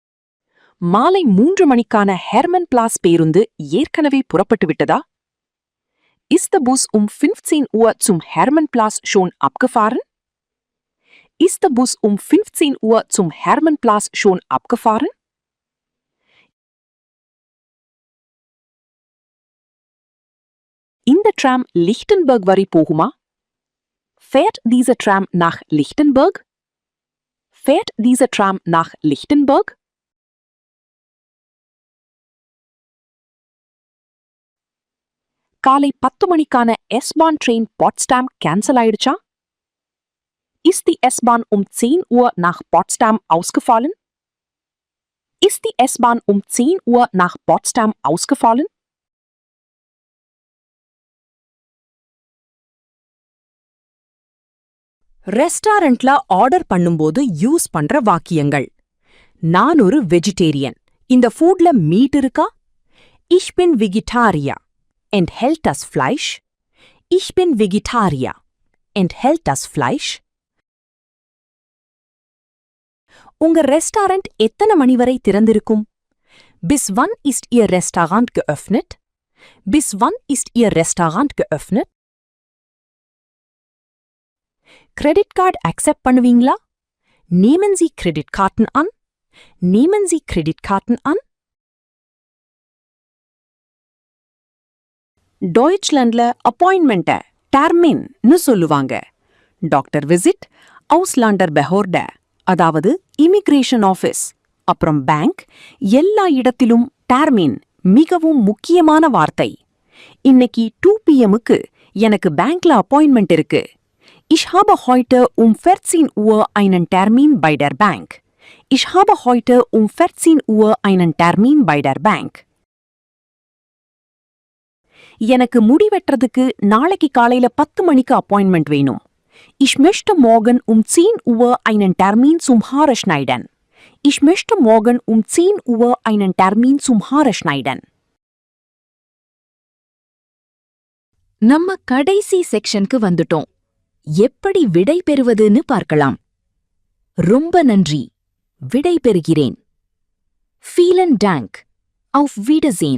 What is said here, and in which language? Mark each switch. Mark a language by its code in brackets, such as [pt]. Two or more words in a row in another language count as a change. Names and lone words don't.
[ta] மாலை 3 மணிக்கான ஹெர்மன் பிளாஸ் பேருந்து ஏற்கனவே புறப்பட்டு விட்டதா? [de] Ist der Bus um 15 Uhr zum Hermannplatz schon abgefahren? Ist der Bus um 15 Uhr zum Hermannplatz schon abgefahren? [ta] In der Tram Lichtenberg வரை போகுமா? [de] Fährt diese Tram nach Lichtenberg? Fährt diese Tram nach Lichtenberg? [ta] காலை 10 மணிக்கான S-Bahn Train Potsdam cancel ஆயிடுச்சா? [de] Ist die S-Bahn um 10 Uhr nach Potsdam ausgefallen? Ist die S-Bahn um 10 Uhr nach Potsdam ausgefallen? [en] restaurantல order [ta] பண்ணும்போது யூஸ் பண்ற வாக்கியங்கள். நான் ஒரு வெஜிடேரியன். இந்த [en] foodல meat [ta] இருக்கா? [de] Ich bin Vegetarier. Enthält das Fleisch? Ich bin Vegetarier. Enthält das Fleisch? [ta] உங்க ரெஸ்டாரண்ட் எத்தனை மணி வரை திறந்திருக்கும்? [de] Bis wann ist Ihr Restaurant geöffnet? Bis wann ist Ihr Restaurant geöffnet? [en] Credit Card accept பண்ணுவீங்களா? [de] Nehmen Sie Kreditkarten an? Nehmen Sie Kreditkarten an? [ta] Deutschlandல அப்பாயின்மெண்ட்ட டர்மின்னு சொல்லுவாங்க. [en] doctor visit, [ta] அவுஸ்லாண்டர் பெஹோர்ட, அதாவது [en] immigration office, [ta] அப்புறம் பேங்க், எல்லா இடத்திலும் டர்மின் மிகவும் முக்கியமான வார்த்தை. இன்னைக்கு 2 PM-க்கு எனக்கு [en] bankல appointment [ta] இருக்கு. [de] Ich habe heute um 14 Uhr einen Termin bei der Bank. Ich habe heute um 14 Uhr einen Termin bei der Bank. [ta] எனக்கு முடி வெட்டுறதுக்கு நாளைக்கு காலையில 10 மணிக்கு அப்பாயின்மெண்ட் வேணும். [de] Ich möchte morgen um 10 Uhr einen Termin zum Haare schneiden. Ich möchte morgen um 10 Uhr einen Termin zum Haare schneiden. [ta] நம்ம கடைசி செக்ஷனுக்கு வந்துட்டோம். எப்படி விடை பெறுவதுன்னு பார்க்கலாம். ரொம்ப நன்றி, விடை பெறுகிறேன். [de] Vielen Dank, auf Wiedersehen.